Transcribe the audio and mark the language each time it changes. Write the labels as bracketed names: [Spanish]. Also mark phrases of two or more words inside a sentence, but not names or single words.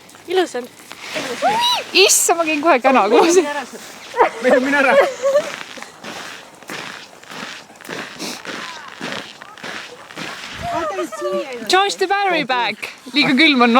[Estonian] Ilus on. Issa, ma käin kohe käna koos. Mine ära. [English] Charge the battery back. [Estonian] Liiga külm on.